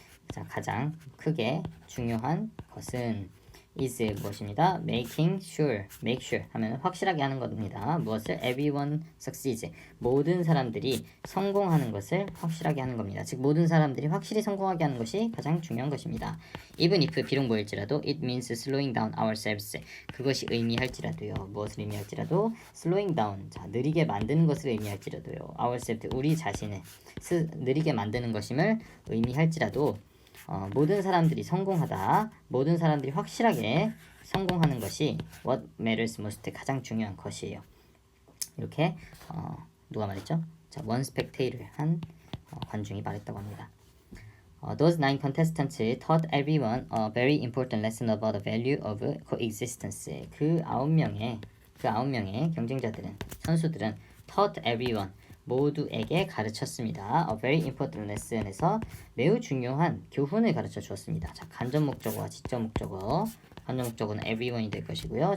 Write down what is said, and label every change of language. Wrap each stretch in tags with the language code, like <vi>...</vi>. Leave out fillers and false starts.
<ko>자, 가장 크게 중요한 것은 is 무엇입니다.</ko> <en>make sure</en> <ko>하면 확실하게 하는 겁니다. 무엇을?</ko> <en>everyone succeeds.</en> <ko>모든 사람들이 성공하는 것을 확실하게 하는 겁니다. 즉 모든 사람들이 확실히 성공하게 하는 것이 가장 중요한 것입니다.</ko> <en>even if</en> <ko>비록 뭐일지라도</ko> <en>it means slowing down ourselves.</en> <ko>그것이 의미할지라도요. 무엇을 의미할지라도</ko> <en>slowing down.</en> <ko>자, 느리게 만드는 것을 의미할지라도요. ourselves 우리 자신을 느리게 만드는 것임을 의미할지라도 모든 사람들이 성공하다, 모든 사람들이 확실하게 성공하는 것이</ko> <en>what matters most</en> <ko>가장 중요한 것이에요. 이렇게 누가 말했죠? 자,</ko> <en>one spectator</en> <ko>한 관중이 말했다고 합니다.</ko> <en>Those 9 contestants taught everyone a very important lesson about the value of coexistence.</en> <ko>그 9명의 경쟁자들은 선수들은</ko> <en>taught everyone</en> <ko>모두에게 가르쳤습니다.</ko> <en>A very important lesson</en> <ko>에서 매우 중요한 교훈을 가르쳐 주었습니다. 자, 간접 목적어와 직접 목적어. 간접 목적어는 everyone이 될 것이고요.</ko>